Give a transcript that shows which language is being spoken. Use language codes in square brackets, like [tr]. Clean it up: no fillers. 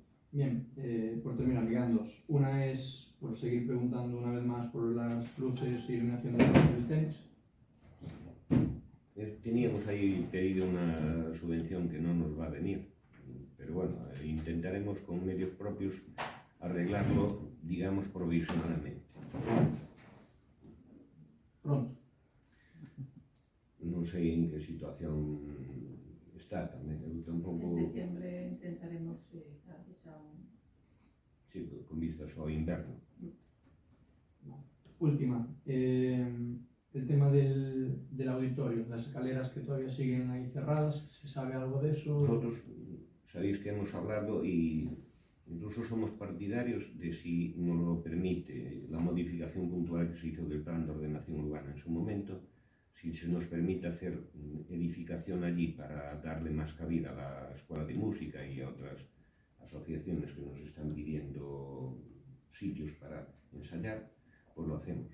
[es] Bien, por terminar, quedan dos. Una es por seguir preguntando una vez más por las luces y iluminación del tenis. Teníamos ahí pedido una subvención que no nos va a venir, pero bueno, intentaremos con medios propios arreglarlo, digamos, provisionalmente. Pronto. [gl] Non sei en que situación está tamén, eu tampouco... En septiembre intentaremos dar xa un... Sí, con vistas ao inverno. [es] Última, el tema del auditorio, las escaleras que todavía siguen ahí cerradas, ¿se sabe algo de eso? Nosotros sabéis que hemos hablado y Incluso somos partidarios de, si nos lo permite la modificación puntual que se hizo del plan de ordenación urbana en su momento, si se nos permite hacer edificación allí para darle más cabida a la escuela de música y a otras asociaciones que nos están pidiendo sitios para ensayar, pues lo hacemos.